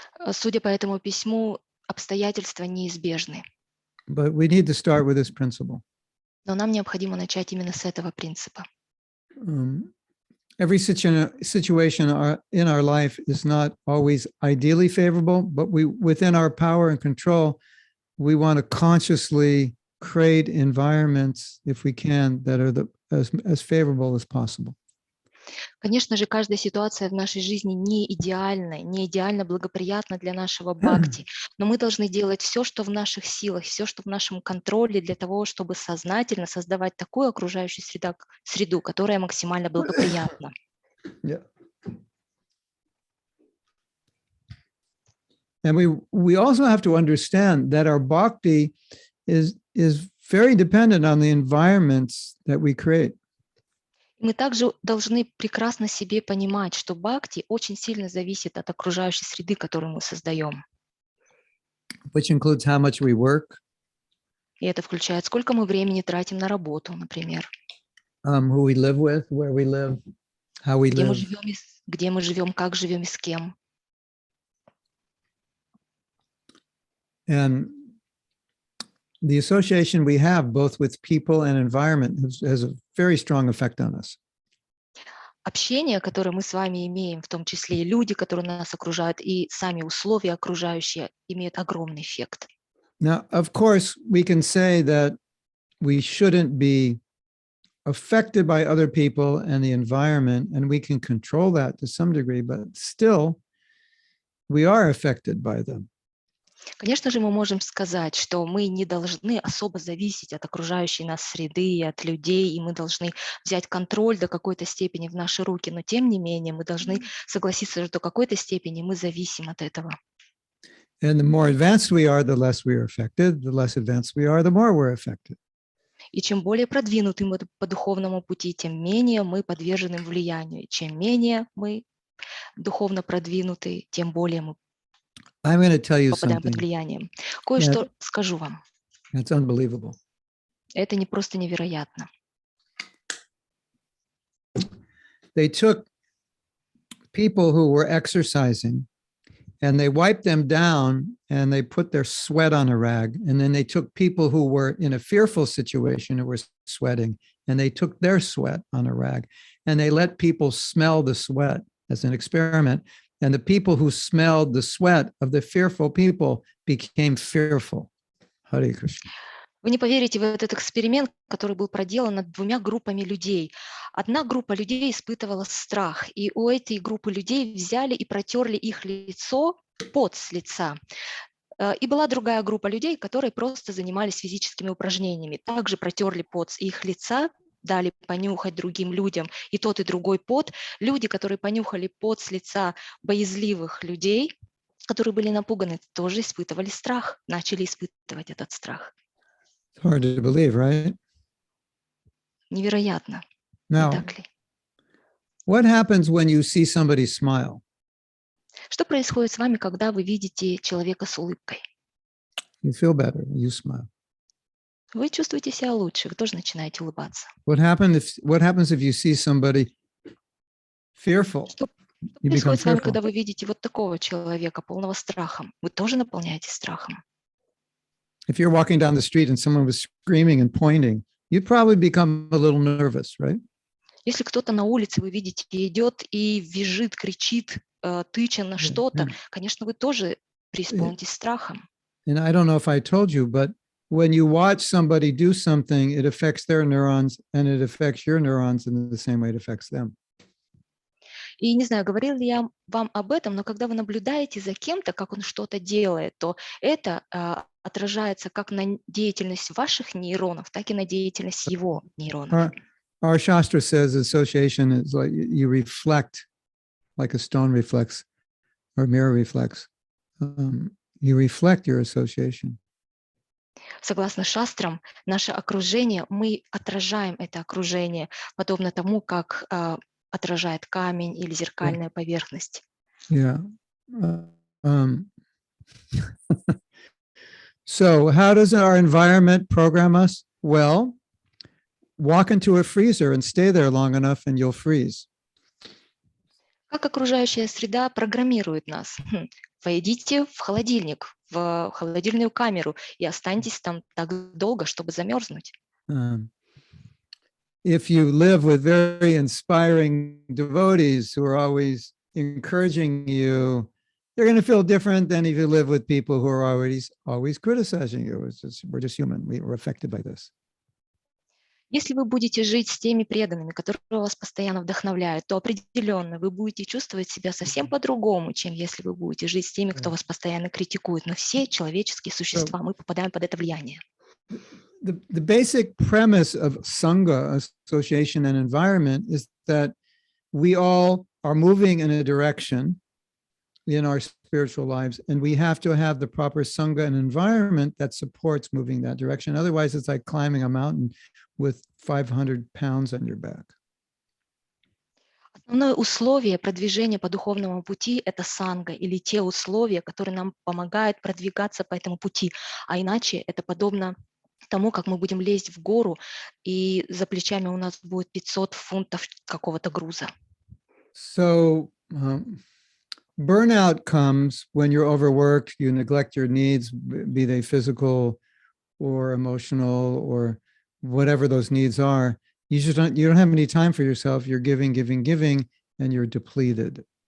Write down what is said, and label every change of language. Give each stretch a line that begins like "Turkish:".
Russian: Судя по этому письму, обстоятельства неизбежны.
English: But we need to start with this principle.
Russian: Но нам необходимо начать именно с этого принципа.
English: Every situation in our life is not always ideally favorable, but within our power and control, we want to consciously create environments, if we can, that are as favorable as possible.
Russian: Конечно же, каждая ситуация в нашей жизни не идеальна, не идеально благоприятна для нашего бхакти, но мы должны делать все, что в наших силах, все, что в нашем контроле, для того, чтобы сознательно создавать такую окружающую среду, которая максимально благоприятна.
English: Yeah. And we also have to understand that our bhakti is very dependent on the environments that we create.
Russian: Мы также должны прекрасно себе понимать, что бхакти очень сильно зависит от окружающей среды, которую мы создаем.
English: Which includes how much we work.
Russian: И это включает, сколько мы времени тратим на работу, например.
English: Who we live with, where we live, how we live.
Russian: Где мы живем, как живем и с кем.
English: And the association we have both with people and environment has a very strong effect on us.
Russian: Общение, которое мы с вами имеем, в том числе и люди, которые нас окружают, и сами условия окружающие, имеют огромный эффект.
English: Now, of course, we can say that we shouldn't be affected by other people and the environment, and we can control that to some degree, but still, we are affected by them.
Russian: Конечно же, мы можем сказать, что мы не должны особо зависеть от окружающей нас среды и от людей, и мы должны взять контроль до какой-то степени в наши руки, но тем не менее мы должны согласиться, что до какой-то степени мы зависим от этого.
English: And the more advanced we are, the less we are affected. The less advanced we are, the more we're affected.
Russian: И чем более продвинуты мы по духовному пути, тем менее мы подвержены влиянию. Чем менее мы духовно продвинуты, тем более мы
English: I'm going to tell you
Russian: попадаем под
English: something.
Russian: влиянием. Кое-что скажу вам.
English: It's unbelievable.
Russian: Это не просто невероятно.
English: They took people who were exercising and they wiped them down and they put their sweat on a rag. And then they took people who were in a fearful situation who were sweating and they took their sweat on a rag and they let people smell the sweat as an experiment. And the people who smelled the sweat of the fearful people became fearful. Hare Krishna.
Russian: Вы не поверите в этот эксперимент, который был проделан над двумя группами людей. Одна группа людей испытывала страх, и у этой группы людей взяли и протерли их лицо, пот с лица. И была другая группа людей, которые просто занимались физическими упражнениями. Также протерли пот с их лица, дали понюхать другим людям и тот, и другой пот. Люди, которые понюхали пот с лица боязливых людей, которые были напуганы, тоже испытывали страх, начали испытывать этот страх.
English: It's hard to believe, right?
Russian: Невероятно.
English: Now,
Russian: Не так ли?
English: what happens when you see somebody smile?
Russian: Что происходит с вами, когда вы видите человека с улыбкой?
English: You feel better, you smile.
Russian: Вы чувствуете себя лучше, вы тоже начинаете улыбаться.
English: What happens if you see somebody fearful?
Russian: Что
English: You become
Russian: происходит с вами,
English: fearful.
Russian: когда вы видите вот такого человека, полного страха? Вы тоже наполняетесь страхом.
English: If you're walking down the street and someone was screaming and pointing, you'd probably become a little nervous, right?
Russian: Если кто-то на улице, вы видите, идет и визжит, кричит, тыча на что-то, конечно, вы тоже преисполнитесь страхом.
English: And I don't know if I told you, but when you watch somebody do something, it affects their neurons and it affects your neurons in the same way it affects them.
Russian: И не знаю, говорил ли я вам об этом, но когда вы наблюдаете за кем-то, как он что-то делает, то это отражается как на деятельность ваших нейронов, так и на деятельность его нейронов.
English: Our Shastra says association is like you reflect, like a stone reflects or mirror reflects. You reflect your association.
Russian: Согласно шастрам, наше окружение, мы отражаем это окружение, подобно тому, как отражает камень или зеркальная поверхность.
English: Yeah. So how does our environment program us? Well, walk into a freezer and stay there long enough and you'll freeze.
Russian: Как окружающая среда программирует нас? Войдите в холодильник, в холодильную камеру и останьтесь там так долго, чтобы замерзнуть.
English: If you live with very inspiring devotees who are always encouraging you, you're going to feel different than if you live with people who are always criticizing you. We're just human. We're affected by this.
Russian: Если вы будете жить с теми преданными, которые вас постоянно вдохновляют, то определенно вы будете чувствовать себя совсем по-другому, чем если вы будете жить с теми, кто вас постоянно критикует. Но все человеческие существа, мы попадаем под это влияние.
English: The basic premise of Sangha, association and environment, is that we all are moving in a direction in our spiritual lives, and we have to have the proper Sangha and environment that supports moving that direction. Otherwise, it's like climbing a mountain with 500 pounds on your back.
Russian: Основное условие продвижения по духовному пути – это санга, или те условия, которые нам помогают продвигаться по этому пути. А иначе это подобно тому, как мы будем лезть в гору, и за плечами у нас будет 500 фунтов какого-то груза.
English: So burnout comes when you're overworked, you neglect your needs, be they physical or emotional or whatever those needs are. You don't have any time for yourself. You're giving, and you're depleted.